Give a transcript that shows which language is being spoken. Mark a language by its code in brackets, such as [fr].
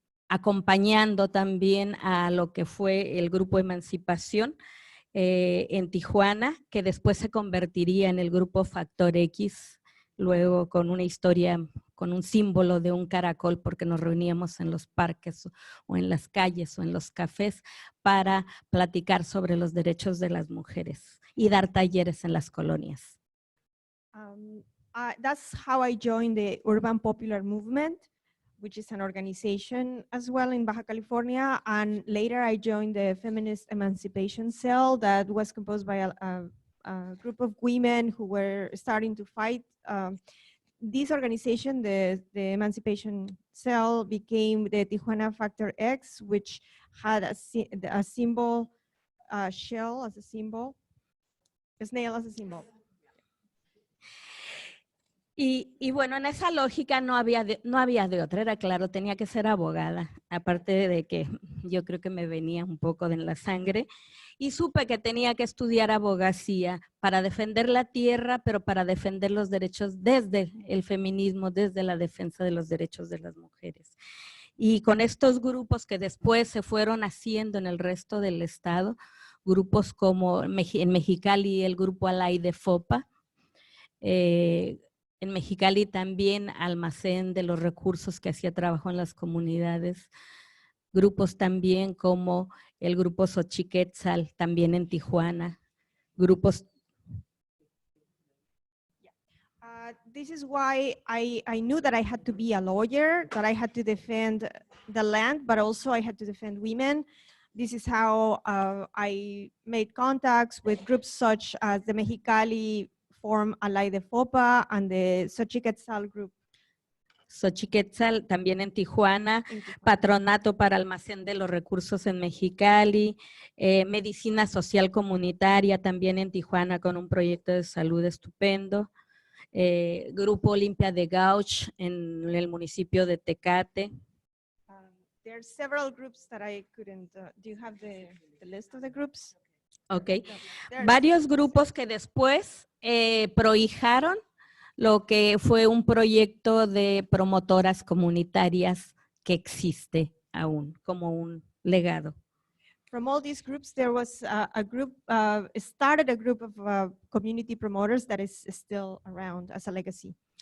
[es] acompañando también a lo que fue el grupo Emancipación en Tijuana, que después se convertiría en el grupo Factor X, luego con una historia, con un símbolo de un caracol, porque nos reuníamos en los parques o en las calles o en los cafés para platicar sobre los derechos de las mujeres y dar talleres en las colonias. [en] That's how I joined the Urban Popular Movement, which is an organization as well in Baja California. And later I joined the Feminist Emancipation Cell that was composed by a group of women who were starting to fight. This organization, the Emancipation Cell, became the Tijuana Factor X, which had a symbol, shell as a symbol, a snail as a symbol. [es] Y bueno, en esa lógica no había de otra, era claro, tenía que ser abogada, aparte de que yo creo que me venía un poco en la sangre, y supe que tenía que estudiar abogacía para defender la tierra, pero para defender los derechos desde el feminismo, desde la defensa de los derechos de las mujeres. Y con estos grupos que después se fueron haciendo en el resto del estado, grupos como en Mexicali el grupo Alay de FOPA, en Mexicali también Almacén de los Recursos que hacía trabajo en las comunidades, grupos también como el grupo Xochiquetzal, también en Tijuana, grupos. [en] This is why I knew that I had to be a lawyer, that I had to defend the land, but also I had to defend women. This is how I made contacts with groups such as the Mexicali Forum Alay de FOPA and the Xochiquetzal group. [es] Xochiquetzal también en Tijuana, Patronato para Almacén de los Recursos en Mexicali, Medicina Social Comunitaria también en Tijuana con un proyecto de salud estupendo, Grupo Olimpia de Gauch en el municipio de Tecate. [en] There are several groups that I couldn't, do you have the list of the groups? [es] Ok, varios grupos que después prohijaron lo que fue un proyecto de promotoras comunitarias que existe aún como un legado. [en] From all these groups, there was a group, started a group of community promoters that is still around as a legacy.